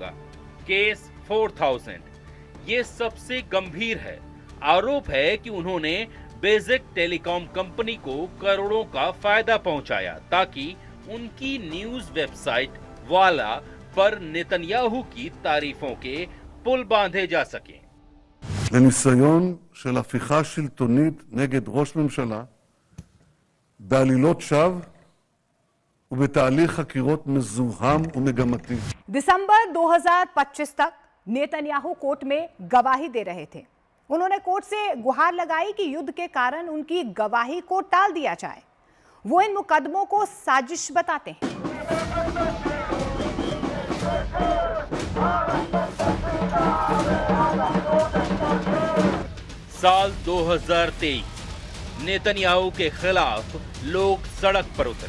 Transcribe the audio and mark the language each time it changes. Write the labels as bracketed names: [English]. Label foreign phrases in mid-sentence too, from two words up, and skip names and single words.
[Hindi] केस 4000 ये सबसे गंभीर है। आरोप है कि उन्होंने बेसिक टेलीकॉम कंपनी को करोड़ों का फायदा पहुंचाया ताकि उनकी [English] news website [Hindi] वाला पर नेतन्याहू की तारीफों के पुल बांधे जा सकें। [Hebrew] לניסיון של הפיכה שלטונית נגד ראש ממשלה בעלילות שווא ובתהליך חקירות מזוהם ומגמתי. [Hindi] दिसंबर 2025 तक नेतन्याहू कोर्ट में गवाही दे रहे थे। उन्होंने कोर्ट से गुहार लगाई कि युद्ध के कारण उनकी गवाही को टाल दिया जाए। वो इन मुकदमों को साजिश बताते हैं। साल 2023 नेतन्याहू के खिलाफ लोग सड़क पर उतरे।